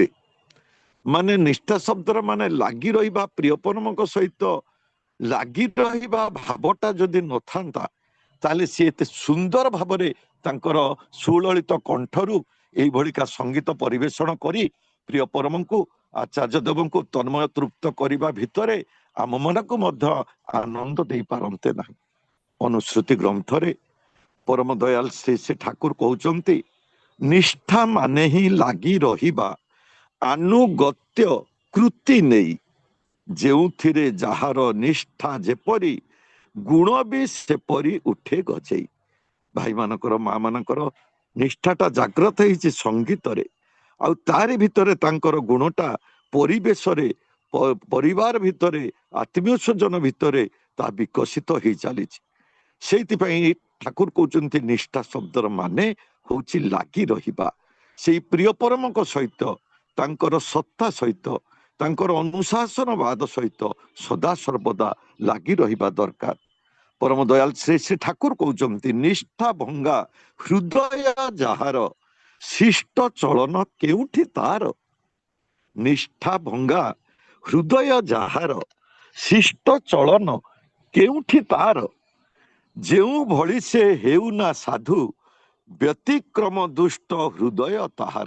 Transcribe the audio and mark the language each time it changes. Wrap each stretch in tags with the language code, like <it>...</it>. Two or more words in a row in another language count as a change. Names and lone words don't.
<or>ମାନେ ନିଷ୍ଠା ଶବ୍ଦର ମାନେ ଲାଗି ରହିବା, ପ୍ରିୟ ପରମଙ୍କ ସହିତ ଲାଗି ରହିବା ଭାବଟା ଯଦି ନଥାନ୍ତା ତାହେଲେ ସେ ଏତେ ସୁନ୍ଦର ଭାବରେ ତାଙ୍କର ସୁଲଳିତ କଣ୍ଠରୁ ଏଇ ଭଳିକା ସଙ୍ଗୀତ ପରିବେଷଣ କରି ପ୍ରିୟ ପରମଙ୍କୁ ଆଚାର୍ଯ୍ୟ ଦେବଙ୍କୁ ତନ୍ମୟ ତୃପ୍ତ କରିବା ଭିତରେ ଆମ ମନକୁ ମଧ୍ୟ ଆନନ୍ଦ ଦେଇ ପାରନ୍ତେ ନାହିଁ। ଅନୁଶ୍ରୁତି ଗ୍ରନ୍ଥ ରେ ପରମ ଦୟାଲ ଶ୍ରୀ ଶ୍ରୀ ଠାକୁର କହୁଛନ୍ତି ନିଷ୍ଠା ମାନେ ହିଁ ଲାଗି ରହିବା, ଆନୁଗତ୍ୟ କୃତି ନେଇ, ଯେଉଁଠିରେ ଯାହାର ନିଷ୍ଠା ଯେପରି ଗୁଣ ବି ସେପରି ଉଠେ ଗଜେଇ। ଭାଇ ମାନଙ୍କର ମା ମାନଙ୍କର ନିଷ୍ଠାଟା ଜାଗ୍ରତ ହେଉଛି ସଙ୍ଗୀତ ରେ, ଆଉ ତା'ରି ଭିତରେ ତାଙ୍କର ଗୁଣଟା ପରିବେଶ ରେ ପରିବାର ଭିତରେ ଆତ୍ମୀୟ ସ୍ୱଜନ ଭିତରେ ତା ବିକଶିତ ହୋଇ ଚାଲିଛି। ସେଇଥିପାଇଁ ଠାକୁର କହୁଛନ୍ତି ନିଷ୍ଠା ଶବ୍ଦର ମାନେ ହେଉଛି ଲାଗି ରହିବା, ସେଇ ପ୍ରିୟ ପରମଙ୍କ ସହିତ ତାଙ୍କର ସତ୍ତା ସହିତ ତାଙ୍କର ଅନୁଶାସନବାଦ ସହିତ ସଦା ସର୍ବଦା ଲାଗି ରହିବା ଦରକାର। ପରମ ଦୟାଲ ଶ୍ରୀ ଶ୍ରୀ ଠାକୁର କହୁଛନ୍ତି ନିଷ୍ଠା ଭଙ୍ଗା ହୃଦୟ ଯାହାର, ଶିଷ୍ଟ ଚଳନ କେଉଁଠି ତା'ର। ନିଷ୍ଠା ଭଙ୍ଗା ହୃଦୟ ଯାହାର, ଶିଷ୍ଟ ଚଳନ କେଉଁଠି ତା'ର। ଯେଉଁ ଭଳି ସେ ହେଉ ନା ସାଧୁ, ବ୍ୟତିକ୍ରମ ଦୁଷ୍ଟ ହୃଦୟ ତାହାର।</or>